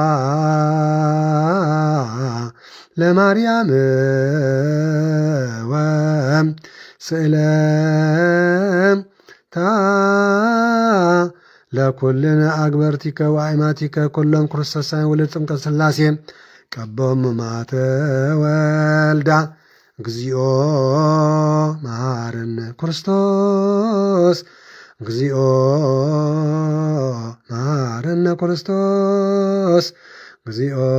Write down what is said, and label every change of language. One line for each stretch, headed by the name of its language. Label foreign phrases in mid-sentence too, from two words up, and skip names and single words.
Geez: ለማርያም ወስእለታ ለኩልነ አግበርቲከ ወአይማቲከ ኩሎም ክርስቶሳን ወልድ ጥምቀት ሥላሴ ቀቦም ማተወልዳ እግዚኦ መሐረነ ክርስቶስ እግዚኦ መሐረነ ክርስቶስ እግዚኦ